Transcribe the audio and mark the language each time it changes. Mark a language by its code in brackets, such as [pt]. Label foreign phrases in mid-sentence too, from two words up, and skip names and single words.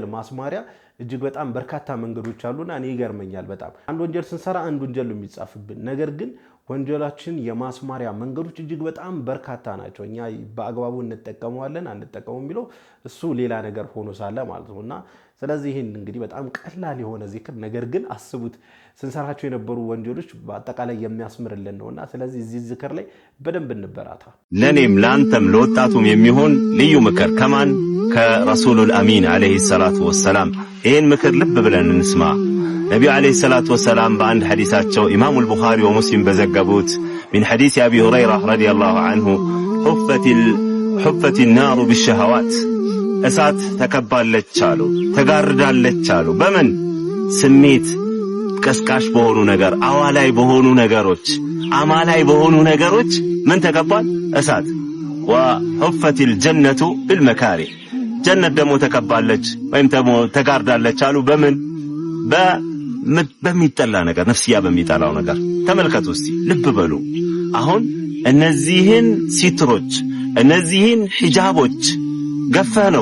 [am] ማስማሪያ እጅግ በጣም በርካታ መንገዶች አሉና እኔ ይገርመኛል በጣም። አንድ ወንጀል ስንሰራ አንድ ወንጀል ነው የሚጻፍብን፣ ነገር ግን ወንጀላችን የማስማሪያ መንገዶች እጅግ በጣም በርካታ ናቸው። እኛ በአግባቡ እንጠቀመዋለን አንጠቀመው የሚለው እሱ ሌላ ነገር ሆኖ ሳለ ማለት ነውና ስለዚህ ይሄን እንግዲህ በጣም ቀላል የሆነ ዚክር ነገር ግን አስቡት ስንሰራቸው የነበሩ ወንጀሎች በአጠቃላይ የሚያስምርልን ነውና ስለዚህ እዚህ ዚክር ላይ በደንብ እንበራታ። ለኔም ላንተም ለወጣቱም የሚሆን ልዩ ምክር ከማን ከረሱሉል አሚን [ar] عليه الصلاة والسلام። [am] ይሄን ምክር ልብ ብለን እንስማ። ነብዩ [ar] عليه الصلاة والسلام [am] በአንድ ሐዲሳቸው ኢማሙል ቡኻሪ ወሙስሊም በዘገቡት [ar] من حديث أبي هريرة رضي الله عنه حفت النار بالشهوات [am] እሳት ተከባለች አሉ ተጋርዳለች አሉ። በምን ስሜት ቀስቃሽ በሆኑ ነገር አዋላይ በሆኑ ነገሮች አማላይ በሆኑ ነገሮች ምን ተከባል? እሳት። [ar] وحفت الجنة بالمكاره [am] ጀነት ደግሞ ተከባለች ወይም ተጋርዳለች አሉ። በምን በሚጠላ ነገር ነፍስያ በሚጠላው ነገር። ተመልከቱ እስቲ ልብ በሉ። አሁን እነዚህን ሲትሮች እነዚህን ሒጃቦች ገፈህ ነው